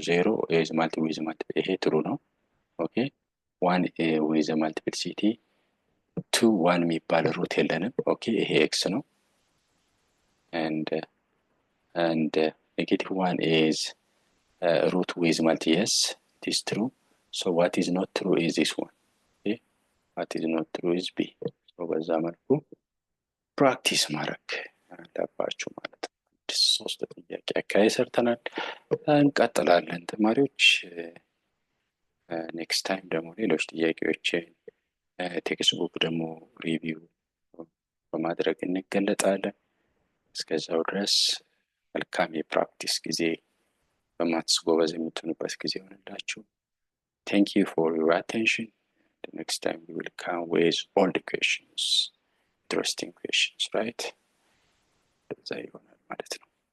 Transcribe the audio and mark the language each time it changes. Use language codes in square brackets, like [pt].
[en] 0 is multiple with multiple ይሄ true ነው። ኦኬ 1 with a multiplicity 2 1 [am] የሚባል ሩት የለንም። [en] ኦኬ ይሄ x ነው። and negative 1 is root with multi. Yes, it is true. So what is not true is this one. Okay, what is not true is b. [am] So በዛ መልኩ ፕራክቲስ ማድረግ አለባችሁ ማለት ነው። ሶስት ጥያቄ አካባቢ ሰርተናል። እንቀጥላለን ተማሪዎች። ኔክስት ታይም ደግሞ ሌሎች ጥያቄዎች ቴክስት ቡክ ደግሞ ሪቪው በማድረግ እንገለጣለን። እስከዛው ድረስ መልካም የፕራክቲስ ጊዜ በማትስ ጎበዝ የምትሆኑበት ጊዜ ይሆንላችሁ። [en] Thank you for your attention. The next time we will come with all the questions, interesting questions, right? that's [am] ይሆናል ማለት ነው።